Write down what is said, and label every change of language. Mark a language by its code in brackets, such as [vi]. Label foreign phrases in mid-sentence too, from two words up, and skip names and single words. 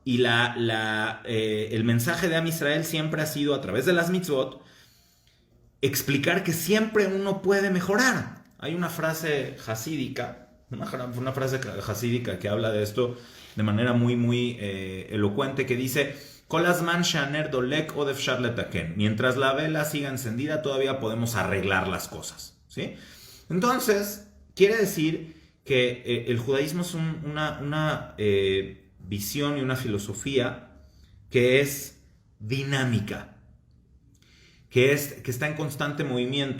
[es] Y el mensaje de [he] עם ישראל [es] siempre ha sido, a través de las mitzvot, explicar que siempre uno puede mejorar. Hay una frase hasídica, una frase hasídica que habla de esto de manera muy, muy elocuente, que dice: [he] כל הזמן שהנר דולק עוד אפשר לתקן. [es] Mientras la vela siga encendida, todavía podemos arreglar las cosas, ¿sí? Entonces, quiere decir que el judaísmo es una visión y una filosofía que es dinámica, que está en constante movimiento.